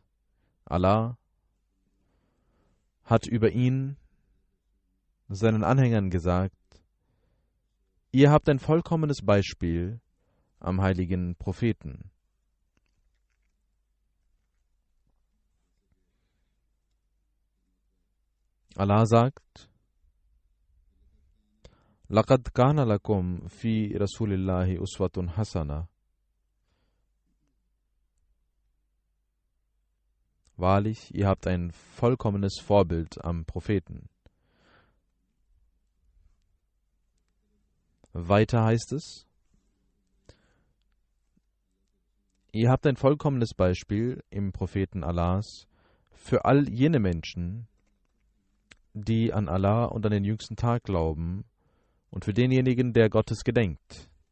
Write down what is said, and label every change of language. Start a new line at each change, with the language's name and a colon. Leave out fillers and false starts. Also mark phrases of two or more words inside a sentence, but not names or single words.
German: Allah hat über ihn seinen Anhängern gesagt: Ihr habt ein vollkommenes Beispiel am heiligen Propheten. Allah sagt:
Arabic: لَقَدْ كَانَ لَكُمْ فِي رَسُولِ اللَّهِ أُسْوَةٌ حَسَنَةٌ.
German: Wahrlich, ihr habt ein vollkommenes Vorbild am Propheten. Weiter heißt es: Ihr habt ein vollkommenes Beispiel im Propheten Allahs für all jene Menschen, die an Allah und an den jüngsten Tag glauben, und für denjenigen, der Gottes gedenkt.